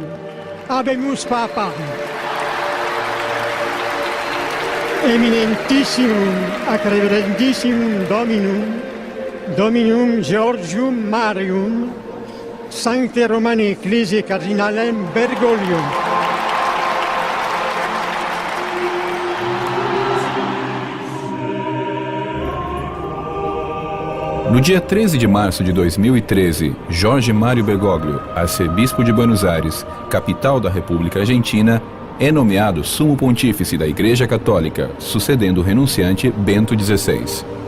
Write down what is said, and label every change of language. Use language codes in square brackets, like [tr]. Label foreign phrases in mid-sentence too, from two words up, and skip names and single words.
[la] Habemus Papa. Eminentissimum ac reverentissimum Dominum Georgium Marium, Sancte Romani Ecclesiae Cardinalem Bergoglio. [pt] No dia 13 de março de 2013, Jorge Mário Bergoglio, arcebispo de Buenos Aires, capital da República Argentina, é nomeado Sumo Pontífice da Igreja Católica, sucedendo o renunciante Bento XVI.